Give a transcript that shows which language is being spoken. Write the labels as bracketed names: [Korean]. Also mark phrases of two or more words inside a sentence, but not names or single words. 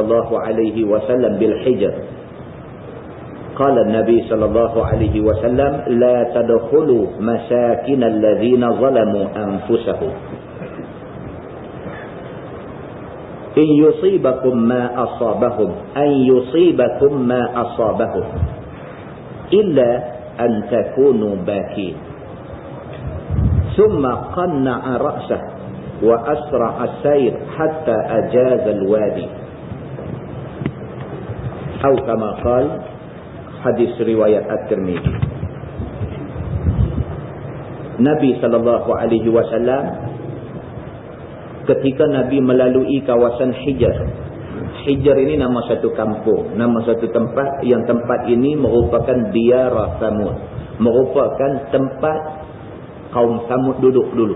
[Arabic] الله عليه وسلم بالحجر قال النبي صلى الله عليه وسلم لا تدخلوا مساكن الذين ظلموا أنفسهم إن يصيبكم ما أصابهم إلا أن تكونوا باكين. ثم قنع رأسه وأسرع السير حتى أجاز الوادي أو كما قال. [Malay] Hadis riwayat At-Tirmidzi. Nabi SAW ketika Nabi melalui kawasan Hijr. Hijr ini nama satu kampung, nama satu tempat, yang tempat ini merupakan Diyar Thamud, merupakan tempat kaum Thamud duduk dulu.